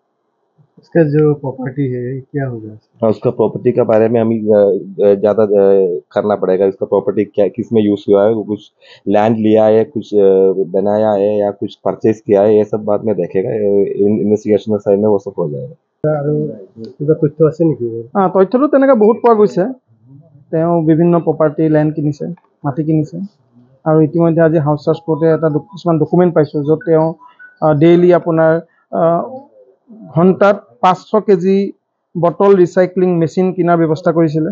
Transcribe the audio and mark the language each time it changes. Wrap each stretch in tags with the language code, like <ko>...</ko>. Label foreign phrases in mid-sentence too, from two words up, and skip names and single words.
<hi>इसका जो प्रॉपर्टी है क्या होगा? उसका प्रॉपर्टी के बारे में हमें ज़्यादा करना पड़ेगा। इसका प्रॉपर्टी क्या किस में यूज़ हुआ है, वो कुछ लैंड लिया है, कुछ बनाया है या कुछ परचेज किया है, ये सब बाद में देखेगा।</hi> <en>investigation side</en> <hi>में वो सब हो जाएगा।</hi> <as>তথ্য আছে নেকি? তথ্যটো তেনেকৈ বহুত পোৱা গৈছে। তেওঁ বিভিন্ন</as> <en>property land</en> <as>কিনিছে, মাটি কিনিছে। আৰু ইতিমধ্যে আজি</as> <en>house search</en> <as>কৰোঁতে কিছুমান ডকুমেণ্ট পাইছোঁ য'ত তেওঁ ডেইলি আপোনাৰ ঘণ্টাত 500 কেজি</as> <en>bottle recycling machine</en> <as>কিনাৰ ব্যৱস্থা কৰিছিলে।</as>